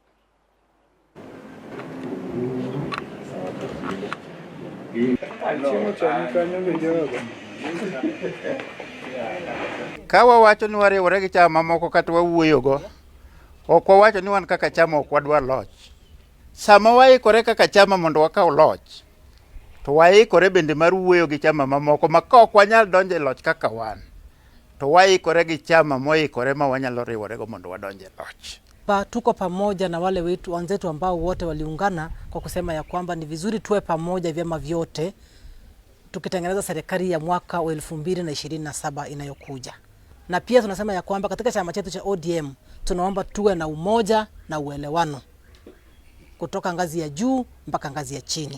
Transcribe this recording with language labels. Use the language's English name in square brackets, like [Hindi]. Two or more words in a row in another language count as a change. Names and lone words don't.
[Luo (Kenya and Tanzania)] Kawa wacho ni wariwore gi chama mamoko kata wawuoyogo, ok wawacho ni wan kaka chama ok wadwa loch. Sama waikore kaka chama mondo wakaw loch, to waikore bende mar wuoyo gi chama mamoko ma ok wanyal donjo e loch kaka wan, to waikore gi chama moikore ma wanyalo riworego mondo wadonje loch. [Swahili] Tuko pamoja na wale wetu wenzetu ambao wote waliungana kwa kusema ya kwamba ni vizuri tuwe pamoja vyama vyote tukitengeneza serikali ya mwaka wa 2027 inayokuja. Na pia tunasema ya kwamba katika chama chetu cha ODM tunaomba tuwe na umoja na uelewano kutoka ngazi ya juu mpaka ngazi ya chini.